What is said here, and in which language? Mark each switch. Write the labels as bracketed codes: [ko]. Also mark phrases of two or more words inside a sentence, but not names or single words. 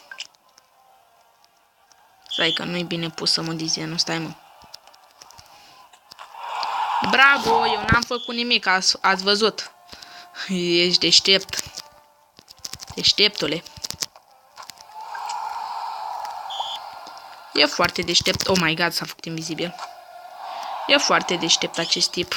[ro] Stai că nu-i bine pus să mă dizenul, stai mă. Bravo, eu n-am făcut nimic, ați văzut. Ești deștept. Deșteptule. E foarte deștept. [en] Oh my god, [ro] s-a făcut invizibil. E foarte deștept acest tip.